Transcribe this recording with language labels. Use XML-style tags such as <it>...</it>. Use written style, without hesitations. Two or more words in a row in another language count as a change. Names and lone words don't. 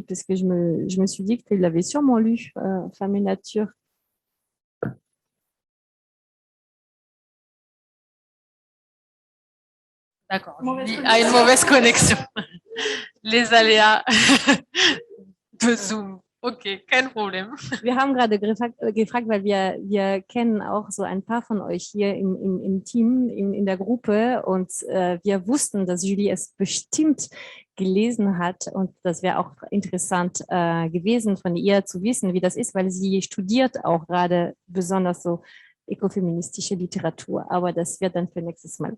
<fr>Parce que je me suis dit que tu l'avais sûrement lu, Femme et nature. D'accord, Julie a une mauvaise connexion. Les aléas de Zoom.</fr> <de>Okay, kein Problem. Wir haben gerade gefragt, weil wir kennen auch so ein paar von euch hier im Team, in der Gruppe und wir wussten, dass Julie es bestimmt gelesen hat und das wäre auch interessant gewesen von ihr zu wissen, wie das ist, weil sie studiert auch gerade besonders so écoféministische Literatur, aber das wird dann für nächstes Mal.</de>